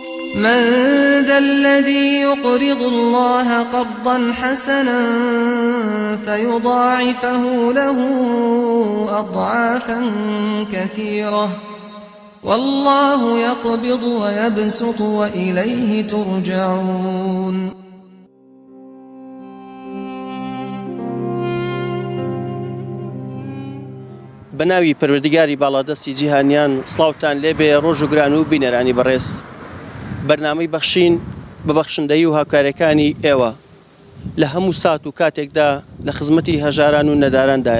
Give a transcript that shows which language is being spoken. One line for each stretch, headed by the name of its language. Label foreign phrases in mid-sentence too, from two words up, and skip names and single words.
Arabic: من ذا الذي يقرض الله قرضا حسنا فيضاعفه له أضعافا كثيرة والله يقبض ويبسط وإليه ترجعون.
Central Kurdish: بناوی پەروەردگاری باڵادەستی جیهانیان سڵاوتان لێبێ ڕۆژ و گران و بینەرانی بەڕێز. بەرنامەی بەخشین بە بەخشندەی و هاوکارەکانی ئێوە لە هەموو سات و کاتێکدا لە خزمەتی هەژاران و نەداراندایە.